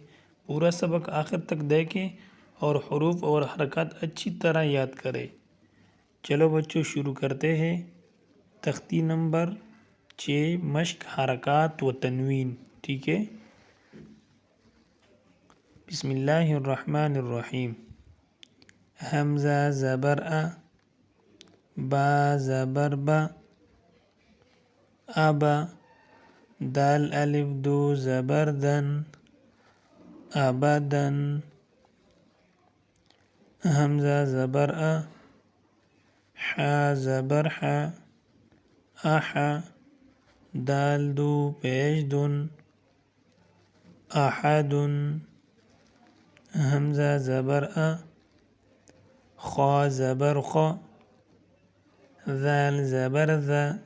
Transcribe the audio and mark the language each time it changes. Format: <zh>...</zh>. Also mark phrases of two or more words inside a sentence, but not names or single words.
<ur>پورا سبق آخر تک دیکھیں اور حروف اور حرکات اچھی طرح یاد کریں۔ چلو بچوں شروع کرتے ہیں۔ تختی نمبر 6 مشق حرکات و تنوین، ٹھیک ہے؟</ur> <ar>بسم اللہ الرحمن الرحیم۔</ar> <ur>حمزہ زبر ا، با زبر با، ابا، دال الف دو زبر دن، ابدن، حمزہ زبر ا، حا زبر حا، احا، دال دو پیش دن، احدن، حمزہ زبر ا، خا زبر خا، ذال زبر ذا،</ur>